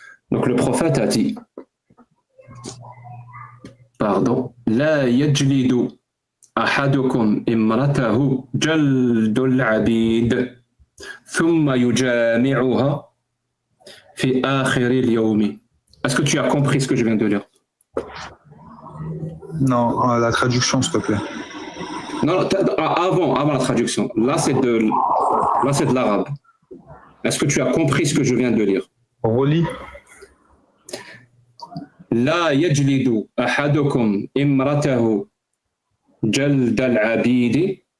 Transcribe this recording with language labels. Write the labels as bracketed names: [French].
[French] Donc le prophète a dit, pardon, [Arabic] لا يجلد أحدكم امرأته جلد العبيد ثم يجامعها في آخر اليوم. [French] Est-ce que tu as compris ce que je viens de lire? Non, la traduction, s'il te plaît. Non, avant la traduction. Là, c'est de l'arabe. Est-ce que tu as compris ce que je viens de lire? Relis. [Arabic] لا يجلد أحدكم امرأته جلد العبيد